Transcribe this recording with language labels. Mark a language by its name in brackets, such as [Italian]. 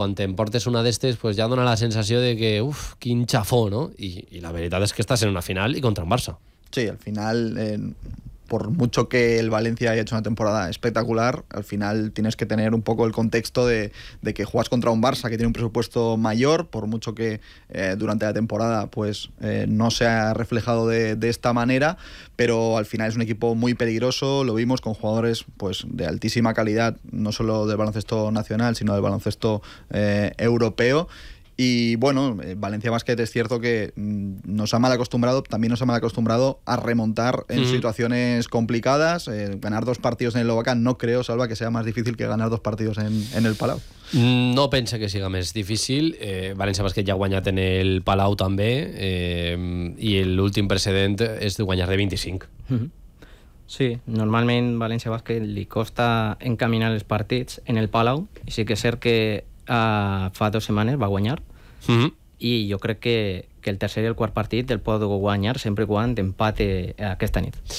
[Catalan] quan t'emportes una d'estes, pues ja dona la sensació de que, uf, quin xafó, no? I la veritat és que estàs en una final i contra un Barça. [Spanish] Sí, al final, por mucho que el Valencia haya hecho una temporada espectacular, al final tienes que tener un poco el contexto de que juegas contra un Barça que tiene un presupuesto mayor, por mucho que durante la temporada pues no se ha reflejado de esta manera, pero al final es un equipo muy peligroso, lo vimos con jugadores pues de altísima calidad, no solo del baloncesto nacional, sino del baloncesto europeo. Y bueno, Valencia Basket es cierto que nos ha mal acostumbrado, también nos ha mal acostumbrado a remontar en situaciones complicadas. Ganar dos partidos en el Lovacán no creo, Salva, que sea más difícil que ganar dos partidos en el Palau. [Catalan] No pense que siga més difícil. València Bàsquet ja ha guanyat en el Palau també, i l'últim precedent és de guanyar de 25. Sí, normalment València Bàsquet li costa encaminar els partits en el Palau, i sí que és cert que fa dues setmanes va guanyar, i jo crec que el tercer i el quart partit el pot guanyar sempre quan empate aquesta nit.